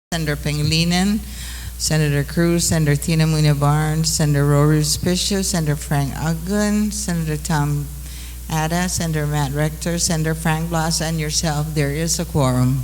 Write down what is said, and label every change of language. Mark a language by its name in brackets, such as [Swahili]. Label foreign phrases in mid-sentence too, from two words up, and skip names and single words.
[English] Senator Pangilinan, Senator Cruz, Senator Tina Muñoz Barnes, Senator Rory Spicio, Senator Frank Agun, Senator Tom Adai, Senator Matt Rector, Senator Frank Blas, and yourself. There is a quorum.